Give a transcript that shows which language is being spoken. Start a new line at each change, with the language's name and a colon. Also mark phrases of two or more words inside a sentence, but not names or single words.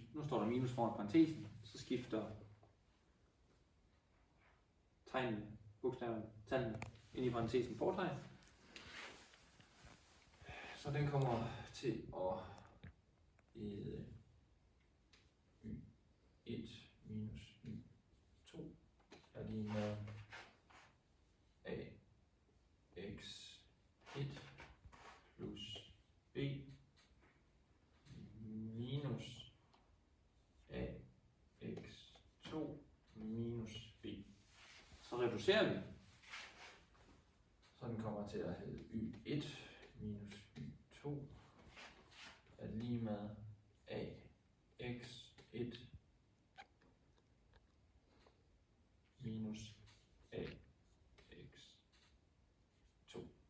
Danish: Nu står der minus foran parentesen, så skifter tegnene, bogstaverne, tallene ind i parentesen fortegn. Så den kommer til at hedde y1 minus y2 er lige med a x1 plus b minus a x2 minus b. Så reducerer vi. Så den kommer til at hedde y1 minus y2 er lige med a x1 minus a x2.